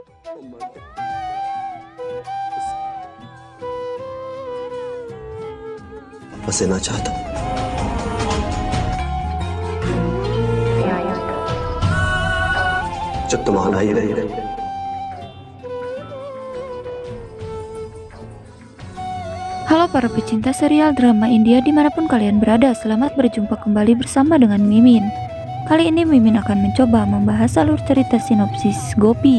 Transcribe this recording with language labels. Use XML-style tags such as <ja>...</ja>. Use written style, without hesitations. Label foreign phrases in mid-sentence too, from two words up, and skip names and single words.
<hi>बस ना चाहता हूँ। जब तुम आना ही रही।</hi> <id>Halo para pecinta serial drama India dimanapun kalian berada, selamat berjumpa kembali bersama dengan Mimin. Kali ini Mimin akan mencoba membahas alur cerita sinopsis Gopi.</id>